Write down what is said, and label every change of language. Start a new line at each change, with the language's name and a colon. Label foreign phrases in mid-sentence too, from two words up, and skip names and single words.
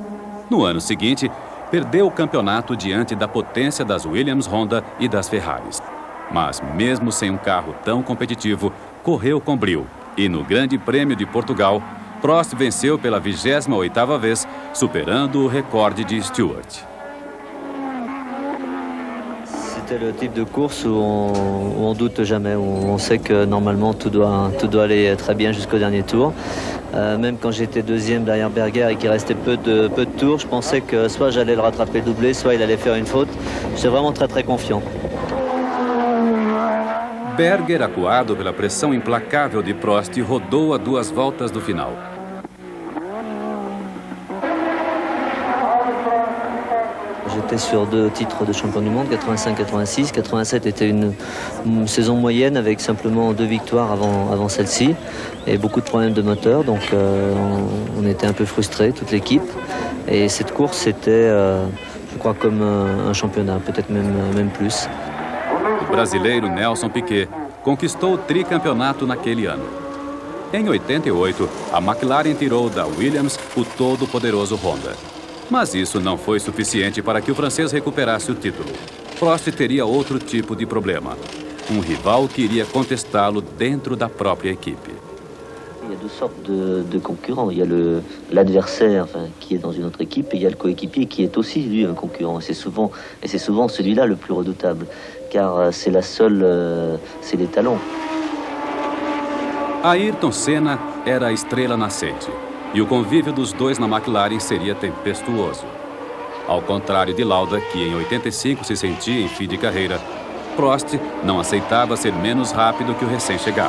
Portuguese: No ano seguinte, perdeu o campeonato diante da potência das Williams Honda e das Ferraris. Mas mesmo sem um carro tão competitivo, correu com brio. E no Grande Prêmio de Portugal, Prost venceu pela 28ª vez, superando o recorde de Stewart.
French: C'était le type de course où on doute jamais, où on sait que normalement tout doit aller très bien jusqu'au dernier tour. Même quand j'étais deuxième derrière Berger et qu'il restait peu de tours, je pensais que soit j'allais le rattraper doublé, soit il allait faire une faute. J'étais vraiment très confiant.
Portuguese: Berger, acuado pela pressão implacável de Prost, rodou a 2 voltas do final.
French: J'étais sur 2 titres de champion du monde, 85-86. 87 était une saison moyenne avec simplement 2 victoires avant celle-ci et beaucoup de problèmes de moteur, donc on était un peu frustrés, toute l'équipe. Et cette course, c'était, je crois, comme un championnat, peut-être même plus.
Portuguese: O brasileiro Nelson Piquet conquistou o tricampeonato naquele ano. Em 88, a McLaren tirou da Williams o todo-poderoso Honda. Mas isso não foi suficiente para que o francês recuperasse o título. Prost teria outro tipo de problema. Um rival que iria contestá-lo dentro da própria equipe.
French: Il y a 2 sortes de concurrents. Il y a l'adversaire qui est dans une autre équipe et il y a le coéquipier qui est aussi lui un concurrent. C'est souvent celui-là le plus redoutable, car c'est c'est l'étalon.
Portuguese: Ayrton Senna era a estrela nascente. E o convívio dos dois na McLaren seria tempestuoso. Ao contrário de Lauda, que em 85 se sentia em fim de carreira, Prost não aceitava ser menos rápido que o recém-chegado.